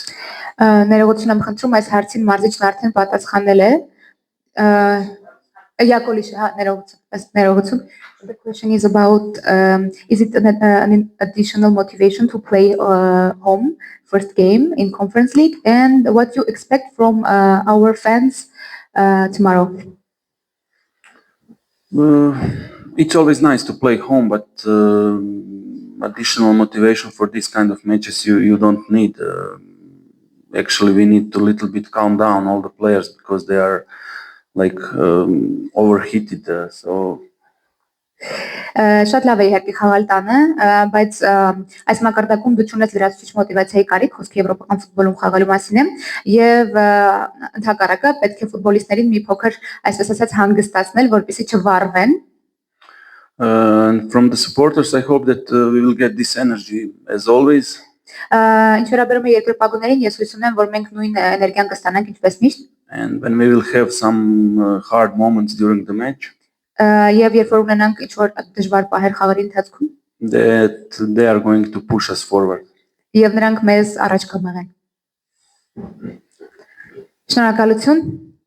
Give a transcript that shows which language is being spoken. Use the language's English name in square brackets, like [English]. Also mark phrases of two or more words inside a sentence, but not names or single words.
[Armenian] Ներողություն եմ խնդրում, այս հարցին մարզիչն արդեն պատասխանել է։ Յակոլիշ, ներողություն։ [English] The question is about is it an additional motivation to play home first game in Conference League and what you expect from our fans tomorrow? It's always nice to play home, but additional motivation for this kind of matches you don't need. Actually, we need to little bit calm down all the players because they are like overheated. So [Armenian] Շատ լավ է իհարկե խաղալ տանը, բայց այս մակարդակում դու չունես լրացուցիչ մոտիվացիայի կարիք, խոսքը եվրոպական ֆուտբոլում խաղալու մասին է, եւ ընդհակառակը պետք է ֆուտբոլիստներին մի փոքր, այսպես ասած, հանգստացնել, որպեսզի չվառվեն։ [English] And from the supporters, I hope that we will get this energy as always. [Armenian] Ինչ վերաբերում է երկրպագուներին, ես հույս ունեմ, որ մենք նույն էներգիան կստանանք ինչպես միշտ։ [English] And when we will have some hard moments during the match, [Armenian] Եվ երբ որ ունենանք ինչ-որ դժվար պահեր խաղերի ընթացքում, [English] that they are going to push us forward. [Armenian] եւ նրանք մեզ առաջ կմղեն։ Շնորհակալություն։